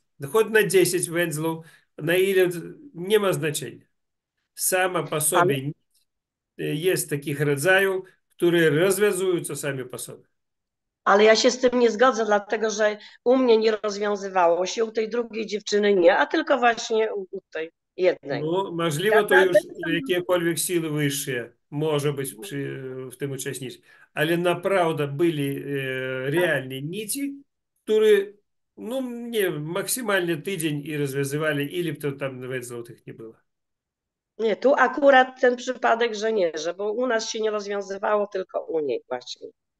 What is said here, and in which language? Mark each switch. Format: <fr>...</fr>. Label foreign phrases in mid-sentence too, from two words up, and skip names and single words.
<pl>Choć na 10 węzłów, na ile nie ma znaczenia. Sama po Ale sobie jest takich rodzajów, które rozwiązują sami po sobie. Ale ja się z tym nie zgodzę, dlatego że u mnie nie rozwiązywało się, u tej drugiej dziewczyny nie, a tylko właśnie u tej jednej.</pl> <uk>Ну, можливо,</uk> <pl>то już jakiekolwiek siły wyższe może być w tym uczestniczyć. Ale naprawdę byli realnie nici, które, no nie, maksymalnie tydzień i rozwiązywali, ili to tam nawet złotych nie było. Nie, tu akurat ten przypadek, że nie, że bo u nas się nie rozwiązywało, tylko u niej właśnie.</pl>